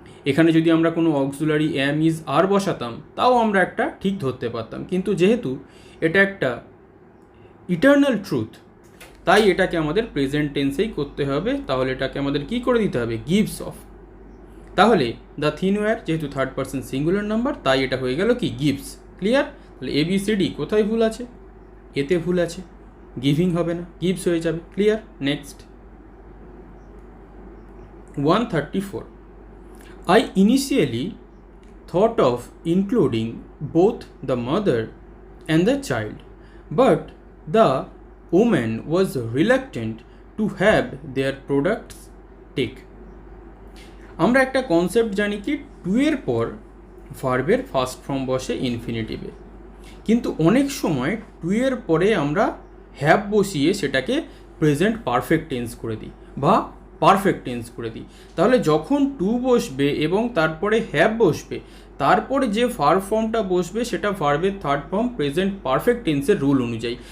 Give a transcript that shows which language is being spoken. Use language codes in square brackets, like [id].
[bn] এখানে যদি আমরা কোনো অক্সিলারি এম, ইজ, আর বসাতাম তাও আমরা একটা ঠিক ধরতে পারতাম, কিন্তু যেহেতু এটা একটা ইটার্নাল ট্রুথ, তাই এটাকে আমাদের প্রেজেন্ট টেন্সেই করতে হবে। তাহলে এটাকে আমাদের কি করে দিতে হবে, গিভস অফ। তাহলে দ্য থিন ওয়্যার যেহেতু থার্ড পারসন সিঙ্গুলার নাম্বার, তাই এটা হয়ে গেল কি, গিভস। ক্লিয়ার? তাহলে ABCD কোথায় ভুল আছে, এতে ভুল আছে, গিভিং হবে না, গিভস হয়ে যাবে। Clear? [en] Next 134 I initially thought of including both the mother and the child, but the woman was reluctant to have their products take. [bn] আমরা একটা কনসেপ্ট জানি কি, টু এর পর ভার্বের ফার্স্ট ফর্ম বসে ইনফিনিটিভে, কিন্তু অনেক সময় টু এর পরে আমরা হ্যাভ বসিয়ে সেটাকে প্রেজেন্ট পারফেক্ট টেন্স করে দিই বা পারফেক্ট টেন্স করে দিই। তাহলে যখন টু বসবে এবং তারপরে হ্যাভ বসবে, তারপরে যে ভার্ব ফর্মটা বসবে সেটা ভার্বের থার্ড ফর্ম প্রেজেন্ট পারফেক্ট টেন্সের রুল অনুযায়ী।